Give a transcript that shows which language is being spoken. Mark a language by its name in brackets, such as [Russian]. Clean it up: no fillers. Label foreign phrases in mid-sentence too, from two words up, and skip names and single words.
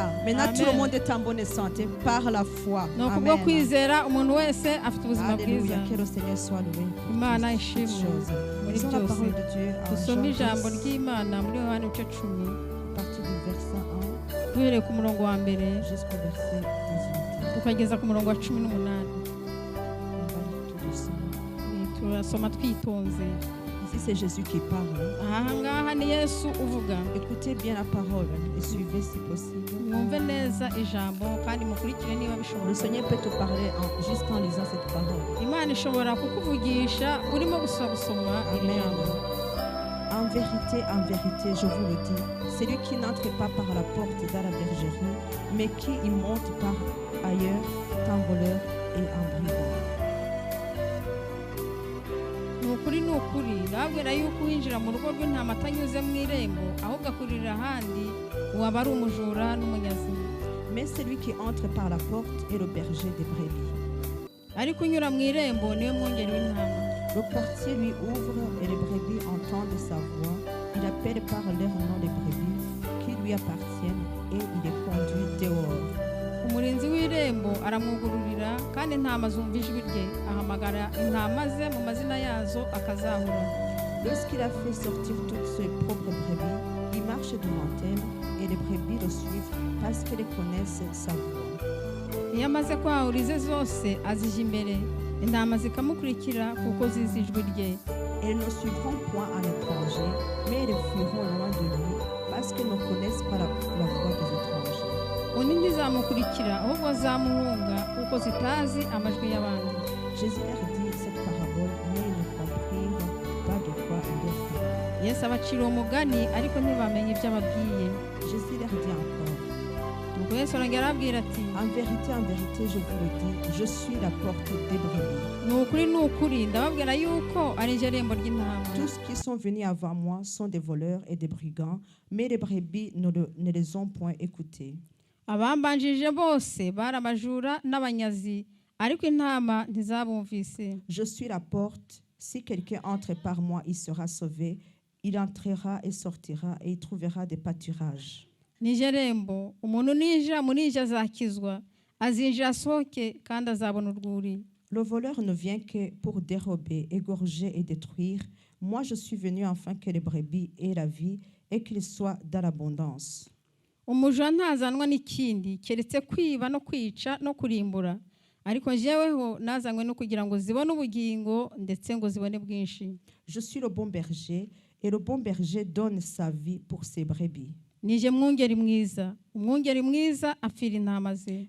[French] Maintenant, tout le monde est en bonne santé par la foi. [Kinyarwanda] ni ukubwo Amen. kwizera umuntu wese afite ubuzima bwiza. [French] Alléluia. Que le Seigneur soit loué. [Kinyarwanda] Imana ishimwe muri [French] Lisons la [Kinyarwanda] byose. [French] parole de Dieu en [Kinyarwanda] Dusome [French] Jean [Kinyarwanda] ijambo 10, ry'Imana muri Yohana ibice 10 [French] à partir du verset 1 [Kinyarwanda] duhereye ku murongo wa mbere [French] jusqu'au verset 18. [Kinyarwanda] tukageza ku murongo wa 18. [French] On va lire tout doucement. [Kinyarwanda] Turasoma twitonze. [French] Ici, c'est Jésus qui parle. [Kinyarwanda] Aha ngaha ni Yesu uvuga. [French] Écoutez bien la parole et suivez si possible. [Kinyarwanda] Mwumve neza ijambo kandi mukurikire niba [French] Le [Kinyarwanda] bishoboka. [French] Seigneur peut te parler juste en lisant cette parole. [Kinyarwanda] Imana ishobora kukuvugisha urimo gusoma iri Amen. jambo. [French] En vérité, je vous le dis, celui qui n'entre pas par la porte dans la bergerie, mais qui y monte par ailleurs, est un voleur et un brigand. [Kinyarwanda] Ni ukuri ndababwira yuko uwinjira mu rugo rw'intama atanyuze mu irembo ahubwo akurira ahandi waba ari umujura n'umunyazi. [French] Mais celui qui entre par la porte est le berger des brebis. [Kinyarwanda] Ariko unyura mu irembo niwe mwungeri w'intama. [French] Le portier lui ouvre et les brebis entendent sa voix. Il appelle par leur nom les brebis qui lui appartiennent et il les conduit dehors. [Kinyarwanda] Umurinzi w'irembo aramwugururira kandi intama zumva ijwi rye, ahamagara intama ze mu mazina yazo akazahura. [French] Lorsqu'il a fait sortir toutes ses propres brebis, il marche devant elles et les brebis le suivent parce qu'elles connaissent sa voix. [Kinyarwanda] Iyo amaze kwahura ize zose azija imbere, intama zikamukurikira kuko zizi ijwi rye. [French] Elles ne suivront point un étranger, mais elles fuiront loin de lui parce qu'elles ne connaissent pas la voix des étrangers. [Kinyarwanda] Undi ntizamukurikira ahubwo azamuhunga kuko zitazi amajwi y'abandi. [French] Jésus leur dit cette parabole, mais ils ne comprirent pas de quoi il leur parlait. [Kinyarwanda] Yesu abacira umugani ariko ntibamenye ibyo ababwiye. [French] Jésus leur dit encore, [Kinyarwanda] Nuko Yesu arongera arababwira ati [French] en vérité, je vous le dis, je suis la porte des brebis. [Kinyarwanda] ni ukuri ndababwira yuko ari njye rembo ry'intama. [French] Tous qui sont venus avant moi sont des voleurs et des brigands, mais les brebis ne les ont point écoutés. [Kinyarwanda] Abambanjije bose bari amajura n'abanyazi ariko intama ntizabumvise. [French] Je suis la porte, si quelqu'un entre par moi, il sera sauvé, il entrera et sortira et il trouvera des pâturages. [Kinyarwanda] Nije rembo, umuntu ninjira muri ije azakizwa, azinjira asohoke kandi azabona urwuri. [French] Le voleur ne vient que pour dérober, égorger et détruire. Moi, je suis venu afin que les brebis aient la vie et qu'ils soient dans l'abondance. [Kinyarwanda] Umujura ntazanwa n'ikindi keretse kwiba no kwica no kurimbura, ariko njyeweho nazanywe no kugira ngo zibone ubugingo ndetse ngo zibone bwinshi. [French] Je suis le bon berger et le bon berger donne sa vie pour ses brebis. [Kinyarwanda] Nije mwungeri mwiza, umwungeri mwiza apfira intama ze.